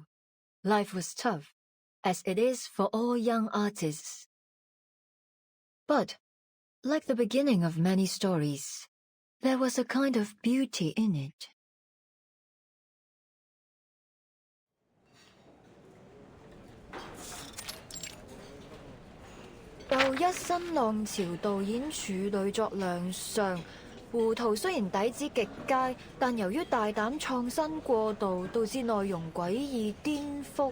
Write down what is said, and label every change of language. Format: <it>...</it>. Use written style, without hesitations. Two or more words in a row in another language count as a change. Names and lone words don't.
<en>Life was tough, as it is for all young artists. But, like the beginning of many stories, there was a kind of beauty in it.</en> <yue>又一新浪潮導演處女作亮相，胡圖雖然底子極佳，但由於大膽創新過度，導致內容詭異顛覆。</yue>